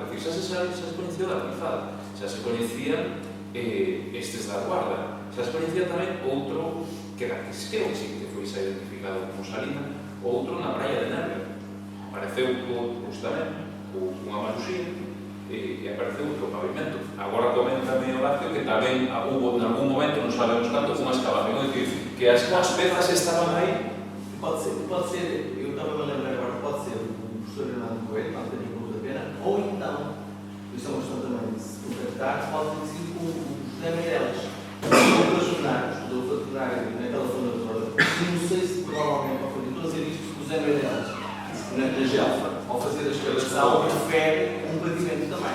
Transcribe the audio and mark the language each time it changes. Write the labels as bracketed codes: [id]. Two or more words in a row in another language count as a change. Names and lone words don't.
[gl] É dicir, xa se coñecía da lanzada, xa se coñecían estes da Guarda, xa se coñecía tamén outro que era que sí que foi xa identificado como Salina, outro na praia de Nervia. Apareceu justamente unha marusía e apareceu outro pavimento. Agora coméntame Horacio que tamén hubo en algún momento, non sabemos canto, unha excavación, é dicir, que as pezas estaban aí. [pt] Pode ser, eu estava a lembrar agora, pode ser o professor Hernando Coelho, não tem nenhum da pena, ou então, isso é uma questão também de se contactar, pode ter sido com o José Meireles, os jornais, o doutor Tornário, naquela zona toda. Não sei se provavelmente, estou a dizer isto, o José Meireles, na Gelfa, ao fazer a escavação, refere um pavimento também.